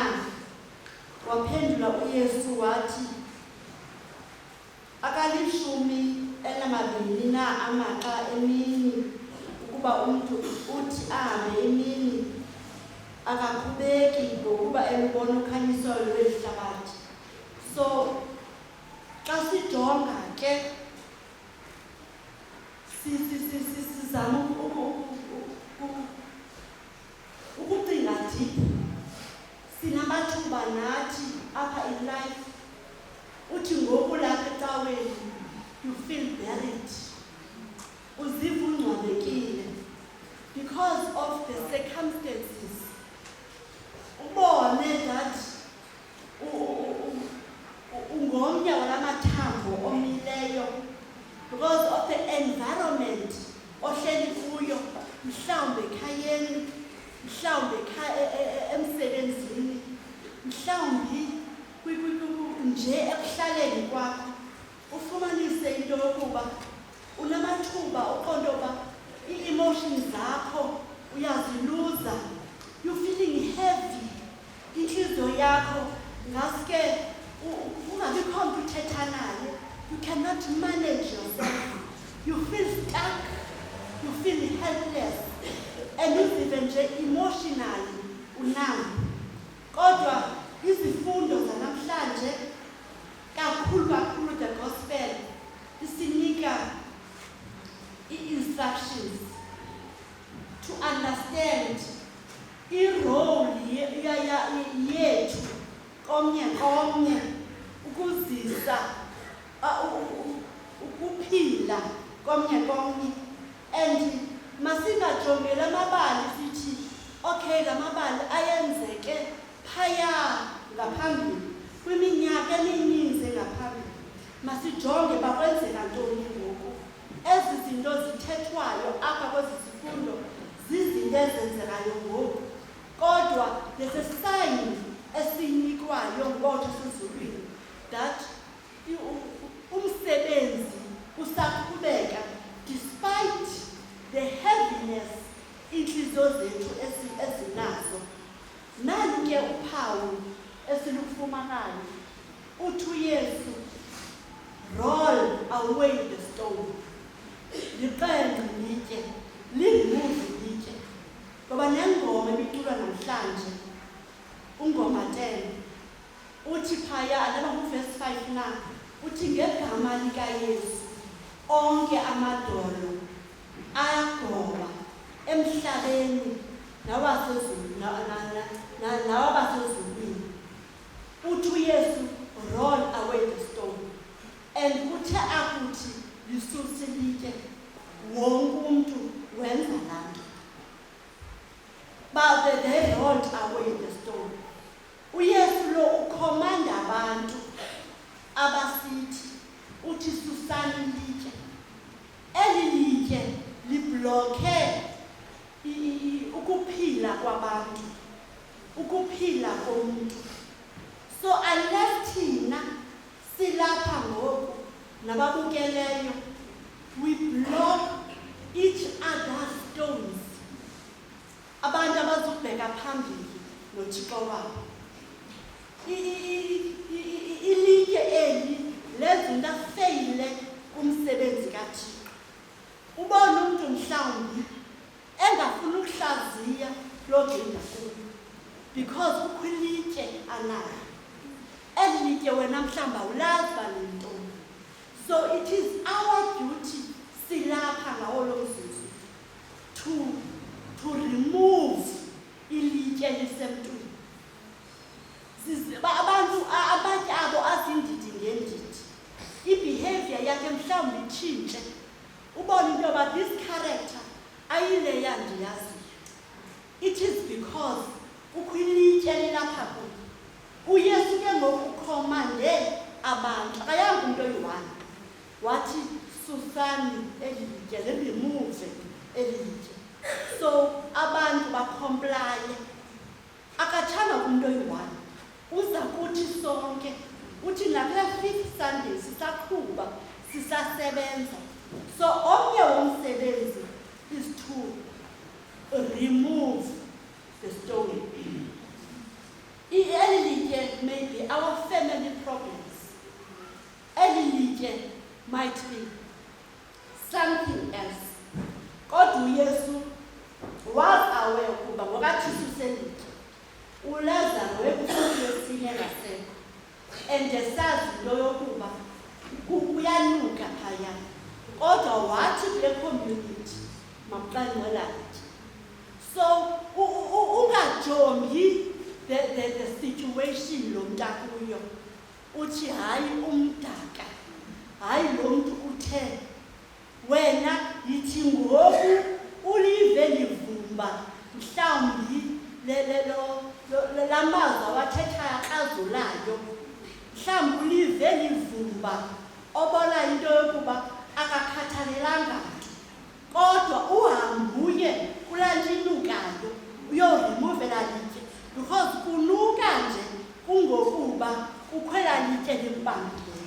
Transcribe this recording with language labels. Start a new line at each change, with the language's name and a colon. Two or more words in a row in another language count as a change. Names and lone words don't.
Xhosa: Waphendula uYesu wathi, akalishumi na amaxa emini ukuba umntu uthi ahambe emini akaqhubeki ngokuba elubona ukhanyiso lwehlabathi. So xa sijonga ke sizama ukucinga deep, sinamathuba nathi apha
English: in life
Xhosa: uthi ngoku lapha ecaweni
English: you feel buried,
Xhosa: uziva ungcwabekile
English: because of the circumstances.
Xhosa: Ubone that ungomnye walamathambo omileyo
English: because of the environment
Xhosa: ohleli kuyo, mhlawumbe ekhayeni, mhlawumbe emsebenzini, mhlawumbi nje ekuhlaleni kwakho, ufumanise into yokuba unamathuba uqonda uba ii-emotions zakho uyaziluza,
English: you feeling heavy,
Xhosa: inhliziyo yakho ngaske ungabikho mntu uthetha naye,
English: you cannot manage yourself, you feel stuck, you feel helpless.
Xhosa: and uzive nje emotionally unambi. Kodwa izifundo zanamhlanje kakhulu
English: the gospel
Xhosa: isinika
English: instructions to understand
Xhosa: i-role yethu komnye ukuzisa ukuphila komnye and masingajongela amabali sithi okay lamabali ayenzeke phaya ngaphambili kwiminyaka emininzi ngaphambili masijonge bakwenzeka ntoni ngoku ezi zinto zithethwayo apha kwezi zifundo zizinto ezenzekayo ngoku kodwa
English: there's a sign
Xhosa: esinikwayo ngoba sezulwini that umsebenzi usaqhubeka
English: despite the heaviness
Xhosa: inhliziyo zethu ezinazo. Nani ke uphawu esilufumanayo uthi uYesu
English: roll away the stone.
Xhosa: Liqenqe litye, limove litye. Ngoba nengoma ebiculwa namhlanje ungoma 10 uthi phaya alaba kuverse 5 na uthi ngegama likaYesu onke amadolo ayagoba emhlabeni nawasezulwini nawabasezulwini. Uthi uYesu
English: roll away the stone
Xhosa: and uthe akuthi lisuse litye wonke umuntu wenza lanto.
English: But they rolled away the stone.
Xhosa: uYesu lo ukhomanda abantu abasithi uthi susani litye. Eli litye liblokhe ukuphila kwabantu, ukuphila komuntu. So unless thina silapha ngoku nababukeleyo
English: we block each other's stones,
Xhosa: abantu abazubheka phambili noThixo wabo. Ilitye eli lezinto afeyile kumsebenzi kaThixo. Ubona umuntu mhlawumbi engafuna ukuhlaziya logenda kuyo because ukhulitye anayo. Eli litye wena mhlawumbi awulazi balintoni.
English: So it is our duty
Xhosa: silapha ngawo lo mzuzu
English: to remove
Xhosa: ilitye lisemntwini. Abantu abanye abo azindidi ngendidi. I-behavior yakhe mhlawumbi itshintshe. Ubona into yoba
English: this character
Xhosa: ayile yandiyaziyo.
English: It is because
Xhosa: ukhulitye lilapha kuyo. uYesu ke ngoku ukhomande abantu akayanga umuntu oyi-one wathi susani eli litye remove eli litye. So abantu bacomplaye. Akathanga umuntu oyi-one uza kuthi sonke uthi nakule 5th Sunday sisaqhuba sisasebenza.
English: So
Xhosa: omnye womsebenzi
English: is to remove the stone.
Xhosa: Eli litye
English: may be our family problems.
Xhosa: Eli litye
English: might be something else.
Xhosa: Kodwa uYesu
English: was aware
Xhosa: ukuba ngokathi suselitye uLazaro wekusuku yesine ngasekho and esazi into yokuba uyanuka phaya. Kodwa wathi kule community maqanqela litye. So ungajongi
English: the situation
Xhosa: lo muntu akuyo uthi hayi umdaka hayi lo muntu uthe wena yithi ngoku ulive livumba mhlawumbi lamazwi awathethayo axazulayo mhlawumbi ulive livumba obona into yokuba akakhathalelanga nto kodwa uhambuye kulaa nto inukayo uyoremuvela litye because kunuka nje kungokuba ukhwela litye limbambileyo.